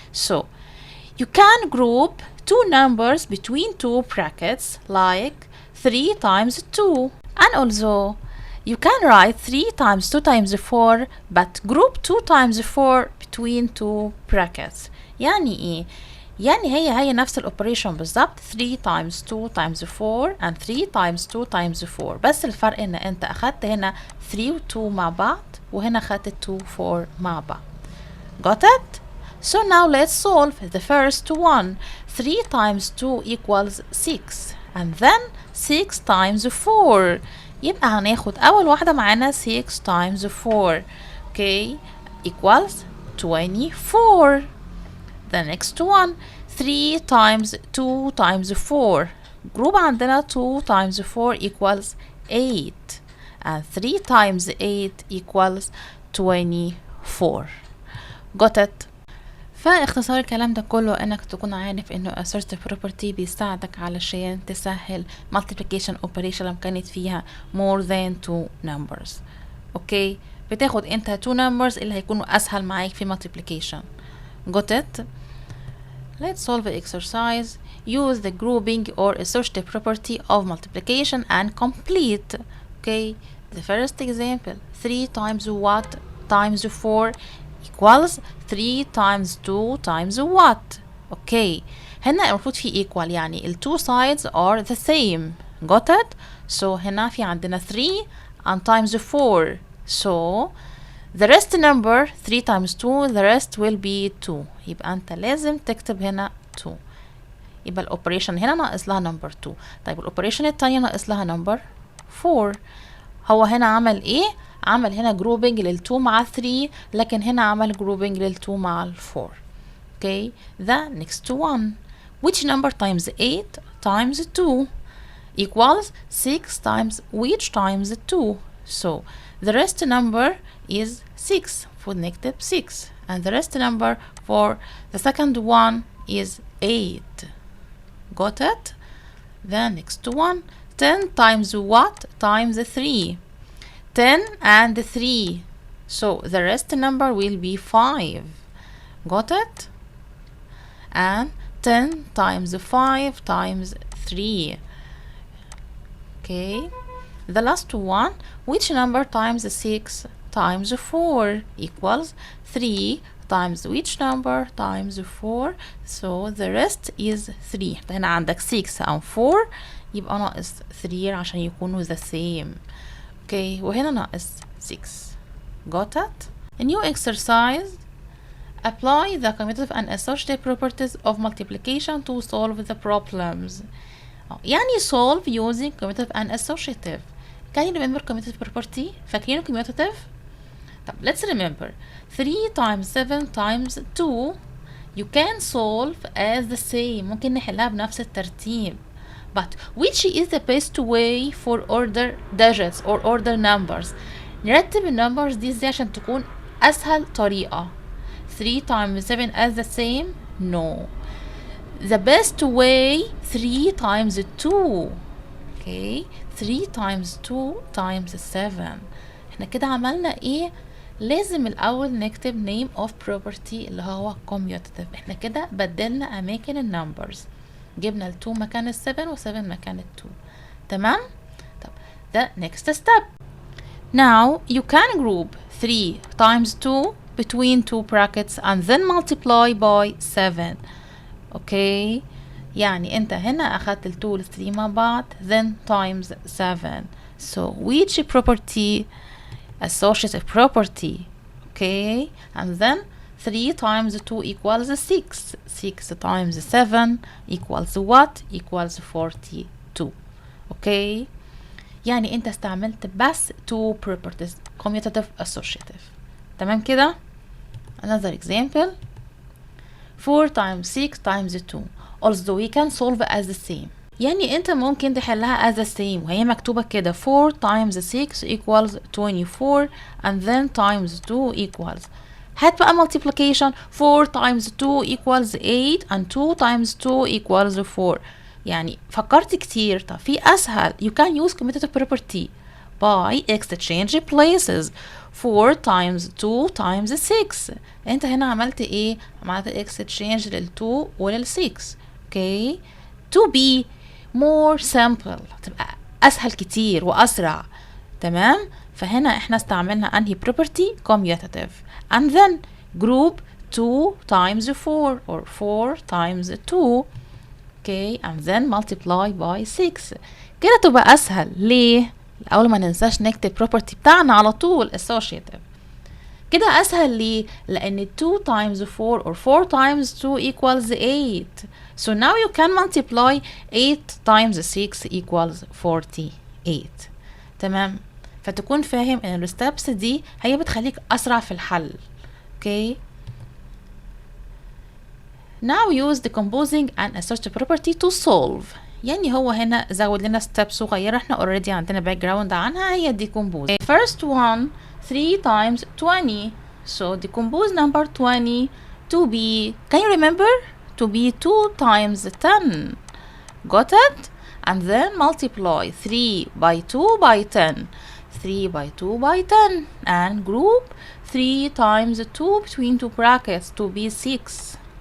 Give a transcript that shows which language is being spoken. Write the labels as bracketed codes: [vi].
[en] So, you can group two numbers between two brackets like 3 times 2. And also, you can write 3 times 2 times 4 but group 2 times 4 between two brackets. [ar] يعني إيه؟ يعني هي نفس الاوبريشن بالظبط [en] 3 times 2 times 4 and 3 times 2 times 4 [ar] بس الفرق ان انت اخدت هنا 3 و 2 مع بعض وهنا اخدت 2 4 مع بعض. [en] Got it? So now let's solve the first one. 3 times 2 equals 6 and then 6 times 4 [ar] يبقى هناخد اول واحدة معانا [en] 6 times 4 okay equals 24. The next one 3 times 2 times 4 group عندنا 2 times 4 equals 8 and 3 times 8 equals 24. Got it? [ar] فاختصار الكلام ده كله انك تكون عارف انه associative property بيساعدك علشان تسهل [en] multiplication operation [ar] لما كانت فيها [en] more than 2 numbers. [ar] اوكي بتاخد انت [en] 2 numbers [ar] اللي هيكونوا اسهل معاك في multiplication. [en] Got it? Let's solve the exercise. Use the grouping or associative property of multiplication and complete. Okay, the first example 3 times what times 4 equals 3 times 2 times what. Okay, [ar] هنا المفروض في [en] equal [ar] يعني ال [en] two sides are the same. Got it? So [ar] هنا في عندنا [en] 3 and times 4. So the rest number 3 times 2 the rest will be 2 [ar] يبقى انت لازم تكتب هنا 2 يبقى الاوبريشن هنا ناقص لها نمبر 2. طيب الاوبريشن التانية ناقص لها نمبر 4. هو هنا عمل ايه؟ عمل هنا [en] grouping [ar] لل2 مع 3 لكن هنا عمل جروبنج لل2 مع ال4. [en] Okay, the next one which number times 8 times 2 equals 6 times which times 2. So the rest number is 6 for negative 6 and the rest number for the second one is 8. Got it? The next one 10 times what times 3. 10 and 3 so the rest number will be 5. Got it? And 10 times 5 times 3. Okay, the last one which number times 6 times 4 equals 3 times which number times 4 so the rest is 3. [ar] هنا عندك [en] 6 and 4 [ar] يبقى ناقص 3 عشان يكونوا [en] the same. Okay, [ar] وهنا ناقص 6. [en] Got it? A new exercise Apply the commutative and associative properties of multiplication to solve the problems. [ar] يعني [en] solve using commutative and associative. Can you remember commutative property? [ar] فاكرين [en] commutative؟ [ar] طب [en] let's remember 3 times 7 times 2 you can solve as the same. [ar] ممكن نحلها بنفس الترتيب. [en] But which is the best way for order digits or order numbers؟ [ar] نرتب النمبرز دي عشان تكون أسهل طريقة. [en] 3 times 7 as the same? No. The best way 3 times 2. Okay, 3 times 2 times 7. [ar] احنا كده عملنا ايه؟ لازم الأول نكتب [en] name of property [ar] اللي هو commutative. احنا كده بدلنا أماكن النمبرز. جبنا ال 2 مكان ال 7 و 7 مكان ال 2. تمام؟ طب [en] the next step. Now you can group 3 times 2 between two brackets and then multiply by 7. [ar] Okay, يعني انت هنا أخدت ال 2 وال 3 مع بعض [en] then times 7. So which property? Associative property. Okay, and then 3 times 2 equals 6. 6 times 7 equals what? Equals 42. [ar] Okay, يعني انت استعملت بس [en] two properties [ar] commutative associative. تمام كده؟ [en] Another example 4 times 6 times 2. Also we can solve as the same. [ar] يعني انت ممكن تحلها [en] as the same [ar] وهي مكتوبة كده [en] 4 times 6 equals 24 and then times 2 equals. [ar] هات بقى [en] multiplication 4 times 2 equals 8 and 2 times 2 equals 4. [ar] يعني فكرت كتير. طب في أسهل [en] you can use commutative property by exchange places 4 times 2 times 6. [ar] انت هنا عملت ايه؟ عملت [en] exchange [ar] لل 2 ولل 6. [en] okay, to be more simple [ar] تبقى أسهل كتير وأسرع. تمام؟ فهنا احنا استعملنا انهي [en] property؟ commutative and then group 2 times 4 or 4 times 2. okay, and then multiply by 6. [ar] كده تبقى أسهل. ليه؟ أول ما ننساش نكتب property بتاعنا على طول associative. كده أسهل ليه؟ لأن [en] 2 times 4 or 4 times 2 equals 8. So now you can multiply 8 times 6 equals 48. [ar] تمام؟ فتكون فاهم ان [en] الستبس [ar] دي هي بتخليك أسرع في الحل. [en] okay. Now use decomposing and associative property to solve. [ar] يعني هو هنا زود لنا [en] step [ar] صغيرة احنا [en] already [ar] عندنا [en] background [ar] عنها هي decompose. [en] First one 3 times 20. So decompose number 20 to be, can you remember? To be 2 times 10. Got it? And then multiply 3 by 2 by 10. 3 by 2 by 10 and group 3 times 2 between two brackets to be 6.